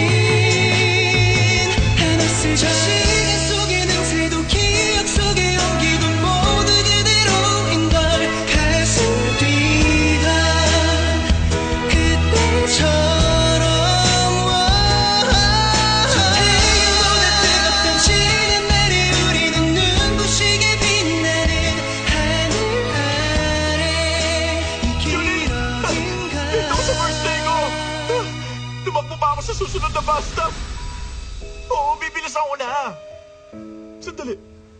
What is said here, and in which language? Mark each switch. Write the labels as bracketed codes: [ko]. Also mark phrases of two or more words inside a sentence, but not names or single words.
[ko] 않았을까 시간 속의 냄새도 기억 속의 온기도 모두 그대로인 걸 가슴 뛰던 그때처럼 저 태양보다 뜨겁던 지는 날에 우리는 눈부시게 빛나는 하늘 아래 이 기억인가 [tl] Ito sa birthday ko! Tumakbo pa ako sa susunod na bus stop! Oo, bibilis ako na! Sandali,